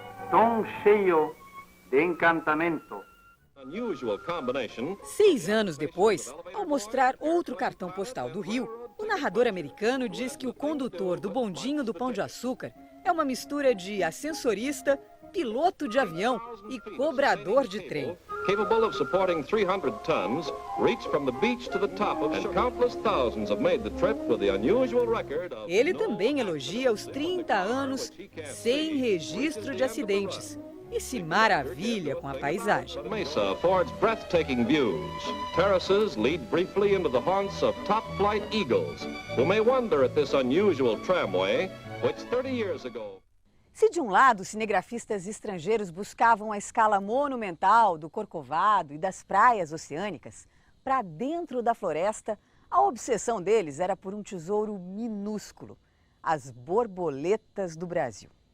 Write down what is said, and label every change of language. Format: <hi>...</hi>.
<pt>Tão cheio de encantamento. 6 anos depois, ao mostrar outro cartão postal do Rio, o narrador americano diz que o condutor do bondinho do Pão de Açúcar é uma mistura de ascensorista, piloto de avião e cobrador de trem.</pt> <en>Capable of supporting 300 tons, reached from the beach to the top of, and countless thousands have made the trip with the unusual record of...</en> <pt>Ele também elogia os 30 anos sem registro de acidentes e se maravilha com a paisagem.</pt> <en>Mesa affords breathtaking views. Terraces lead briefly into the haunts of top-flight eagles, who may wonder at this unusual tramway, which 30 years ago...</en> <pt>Se de um lado os cinegrafistas estrangeiros buscavam a escala monumental do Corcovado e das praias oceânicas, para dentro da floresta, a obsessão deles era por um tesouro minúsculo, as borboletas do Brasil.</pt>